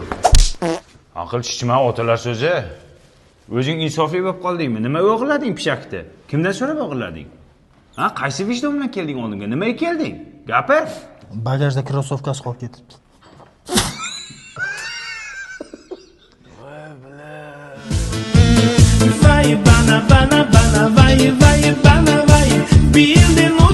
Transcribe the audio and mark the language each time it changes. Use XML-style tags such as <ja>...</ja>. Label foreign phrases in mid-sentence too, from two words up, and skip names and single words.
<uz>Aql shishma otalar so'zi. O'zing insofli bo'lib qoldingmi? Nima o'g'irlading pishakni? Kimdan so'rab o'g'irlading? Ha, qaysi vijdon bilan kelding oldimga? Nimaga kelding? Gapir. Bagajda krossovkasi qolib ketibdi. Vai bana bana bana vai bana vai.</uz> <tr>Bir de</tr>